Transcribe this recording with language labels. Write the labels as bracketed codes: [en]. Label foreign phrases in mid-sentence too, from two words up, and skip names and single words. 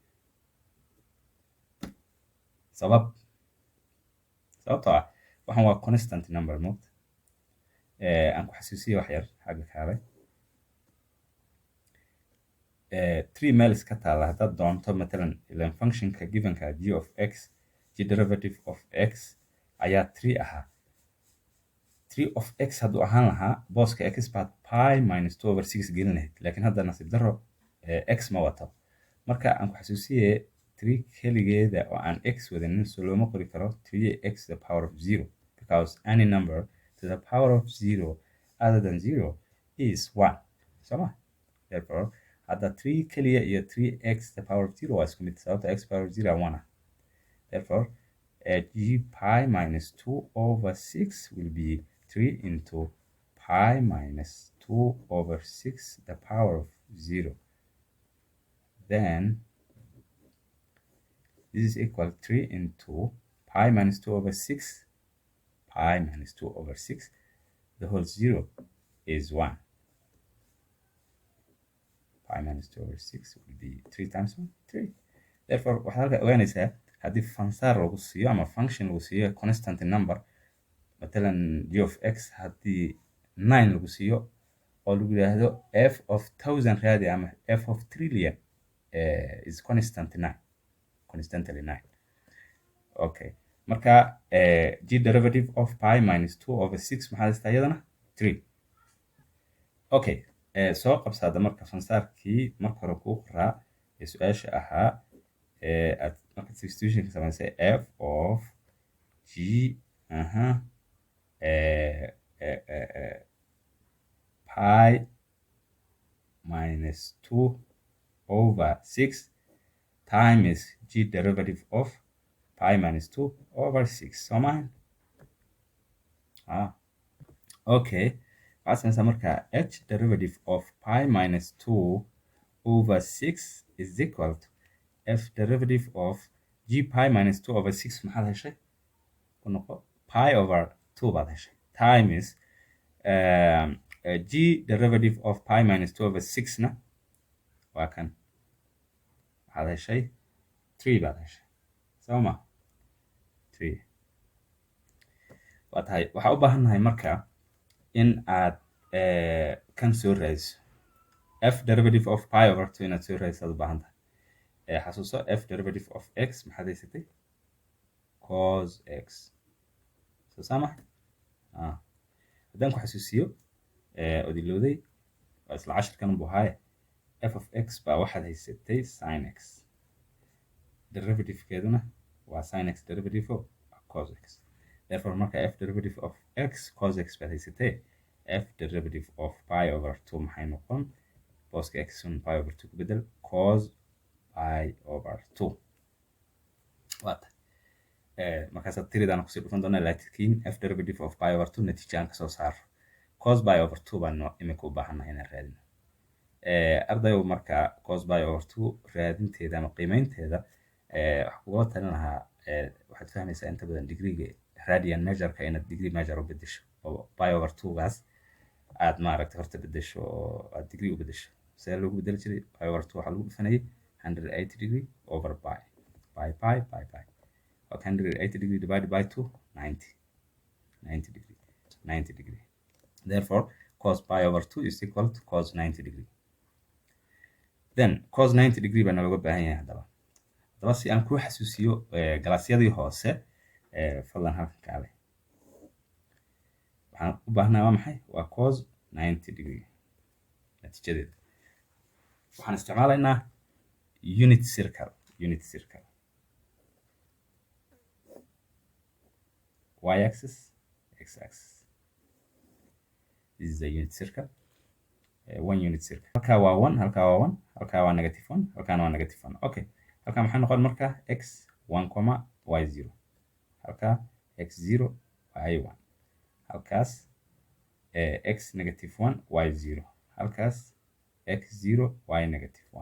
[so] sababtoo ah waxaan waa [en] constant number [so] moogta aan ku xasuusiya wax yar xagga kaalay 3 meel iska taalla haddaad doonto matalan ilan functionka givenka [en] g of x g derivative of x [so] ayaa 3 ahaa [en] 3 of x [so] hadduu ahaan lahaa booska x baad [en] pi minus 2 over 6 [so] gelin lahayd laakiin hadda nasiib daro x ma wato marka aan ku xasuusiye 3 keligeeda oo aan x wadanin so looma qori karo [en] 3x to the power of 0 because any number to the power of 0 other than 0 is 1 soma therefore [so] hadda 3 keliya iyo [en] 3x to the power of 0 [so] waa isku mid sababta [en] x power of 0 1 ah therefore g pi minus 2 over 6 will be 3 into pi minus 2 over 6 the power of 0 then this is equal 3 into pi minus 2 over 6 pi minus 2 over 6 the whole 0 is 1 pi minus 2 over 6 will be 3 times [so] 1 3 therefore waxaad halka ogaanaysaa haddii fansaar lagu siiyo ama function lagu siiyo [en] constant number [so] matalan [en] g of x [so] haddii 9 lagu siiyo oo lagu yidhaahdo [en] f of 1000 [so] raadi ama [en] f of trillion is constantly [so] 9 okay marka [en] g derivative of pi minus 2 over 6 [so] maxaa haystaa iyadana 3 okay soo qabsaada marka fansaarkii marka hore kuu qoraa ee su-aasha ahaa aad marka substitutionka samaysay [en] f of g pi minus 2 over 6 times g derivative of pi minus 2 over 6 so mine okay [so] waxaad samaysaa marka [en] h derivative of pi minus 2 over 6 is equal to f derivative of g pi minus 2 over 6 [so] maxaad heshay ku noqo [en] pi over 2 [so] baad heshay [en] times g derivative of pi minus 2 over 6 [so] na waa kan waxaad heshay 3 baad heshay sooma 3 waa tahay waxaa u baahannahay marka in aad kan soo raadiso [en] f derivative of pi over 2 [so] inaad soo raadiso aad u baahan tahay xasuuso [en] f derivative of x [so] maxaad haysatay [en] cos x [so] soo saama haddaan ku xasuusiyo odilowday waa isla cashirkan buu ahaaye [en] f of x [so] baa waxaad haysatay [en] sin x derivative-keeduna waa sin x derivative of cos x therefore [so] marka [en] f derivative of x cos x [so] baad haysatay [en] f derivative of pi over 2 [so] maxay noqon booska x un [en] pi over 2 [so] ku bedel [en] cos pi over 2 [so] waata markaasaad tiridaana kusii dhufan doonaa laakiin [en] f derivative of pi over 2 [so] natiija aan kasoo saaro [en] cos pi over 2 [so] baan imika u baahannahay inaan raadino ardayow marka [en] cos pi over 2 [so] raadinteeda ama qiimeynteeda waxaa kugula talin lahaa waxaad fahmaysaa inta badan degreega radian measureka inaad [en] degree measure [so] u bedesho oo pi over 2gaas aad maaragtay horta bedesho oo aad degree u bedesho see loogu bedeli jiray [en] pi over 2 [so] waxaa lagu dhufanayay [en] 180 degree over pi 180 degree divided by 2, 90 degree. 90 degree. Therefore, cos pi over 2 is equal to cos 90 degree. [so] Then [en] cos 90 degree [so] baa nalooga baahan yahay haddaba si aan kuu xasuusiyo galaasyadii hoose fadlan halkan kaale waxaan u baahnaa waa maxay waa [en] cos 90 degree [so] natiijadeeda waxaan isticmaalaynaa [en] unit circle y-axis x-axis. This is the unit circle. One unit circle. [so] halkaa waa 1 halkaa waa 1 halkaa waa [en] negative 1 [so] halkaana waa [en] negative 1. [so] Okay, halkaa maxaa noqon markaa x 1, y 0, halkaa x 0 y 1, halkaas [en] x negative 1 y 0, [so] halkaas x 0 [en] y negative 1.